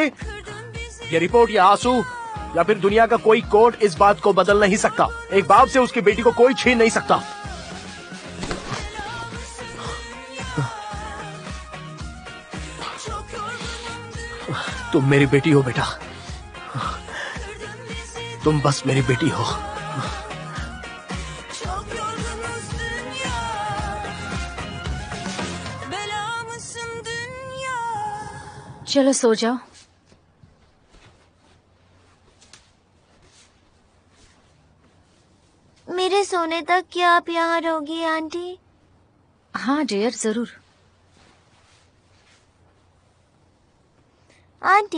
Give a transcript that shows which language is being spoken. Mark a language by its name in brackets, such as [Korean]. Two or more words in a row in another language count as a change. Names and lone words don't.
[Hindi] ये रिपोर्ट या आंसू या फिर दुनिया का कोई कोर्ट इस बात को बदल नहीं सकता। एक बाप से उसकी बेटी को कोई छीन नहीं सकता। तुम मेरी बेटी हो बेटा, तुम बस मेरी बेटी हो। [Turkish] Çok yorgunuz dünya, bela mısın dünya? [Hindi] चलो सो जाओ। मेरे सोने तक क्या आप यहाँ रहोगी आंटी? हाँ डियर, जरूर। आंटी,